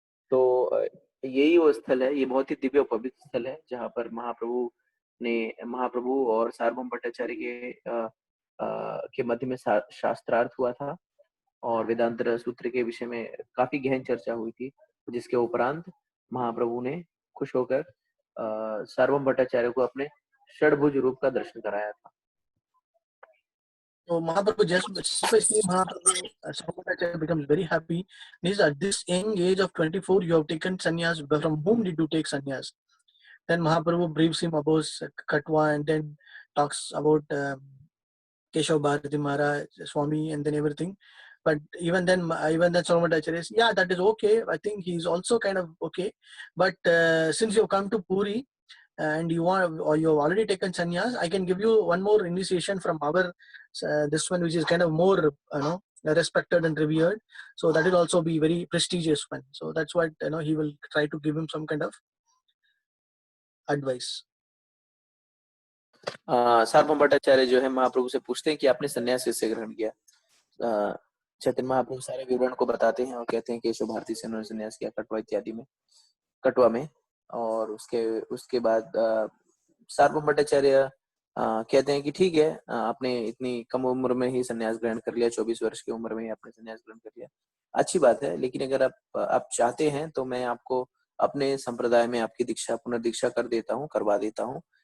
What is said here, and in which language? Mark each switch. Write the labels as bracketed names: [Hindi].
[Hindi] तो यही वो स्थल है, ये बहुत ही दिव्य और पवित्र स्थल है जहाँ पर महाप्रभु और सार्वभौम भट्टाचार्य के मध्य में शास्त्रार्थ हुआ था और वेदांत सूत्र के विषय में काफी गहन चर्चा हुई थी, जिसके उपरांत महाप्रभु ने खुश होकर सार्वभौम भट्टाचार्य को अपने षडभुज रूप का दर्शन कराया था। [English] So Mahaprabhu, just by seeing Mahaprabhu, Sarvabhauma Bhattacharya becomes very happy. He says, at this young age of 24, you have taken sannyas. From whom did you take sannyas? Then Mahaprabhu briefs him about Katwa and then talks about Keshav Bharati Maharaj, Swami, and then everything. But even then Sarvabhauma Bhattacharya says, yeah, that is okay. I think he's also kind of okay. But since you've come to Puri and you have already taken sannyas, I can give you one more initiation from our this one, which is kind of more respected and revered. So that will also be very prestigious one. So that's what he will try to give him some kind of advice. [Hindi] सार्वभौम भट्टाचार्य जो है महाप्रभु से पूछते हैं कि आपने संन्यास किससे ग्रहण किया। चैतन्य महाप्रभु सारे विवरण को बताते हैं और कहते हैं कि केशव भारती से उन्होंने संन्यास किया कटवा इत्यादि में, कटवा में। और उसके बाद सार्वभौम भट्टाचार्य कहते हैं कि ठीक है, आपने इतनी कम उम्र में ही संन्यास ग्रहण कर लिया, 24 वर्ष की उम्र में ही आपने संन्यास ग्रहण कर लिया, अच्छी बात है, लेकिन अगर आप चाहते हैं तो मैं आपको अपने संप्रदाय में आपकी दीक्षा पुनर्दीक्षा करवा देता हूँ।